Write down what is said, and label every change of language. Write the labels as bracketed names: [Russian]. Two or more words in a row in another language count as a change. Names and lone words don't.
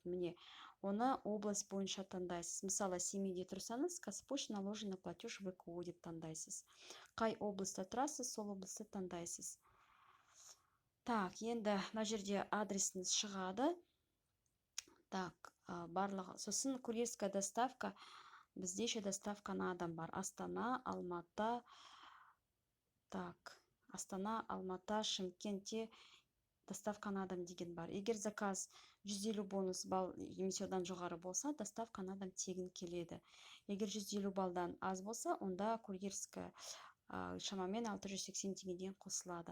[Kazakh] Міне, оны область бойынша таңдайсыз. Мысалы, Семейде тұрсаңыз, Қазпочта [Russian] наложенный платеж [Kazakh] ВКО деп таңдайсыз. Қай облыста тұрасыз, сол облысты таңдайсыз. Так, енді мына жерде адресіңіз шығады. Так, барлығы. Сосын [Russian] курьерская доставка, [Kazakh] бізде [Russian] еще доставка на дом [Kazakh] бар. Астана, Алматы, так, Астана, Алматы, Шымкентте [Russian] доставка на дом [Kazakh] деген бар. Егер заказ 150 бонус балл немесе одан жоғары болса, [Russian] доставка на дом [Kazakh] тегін келеді. Егер 150 баллдан аз болса, онда курьерская шамамен 680 теңгеден қосылады.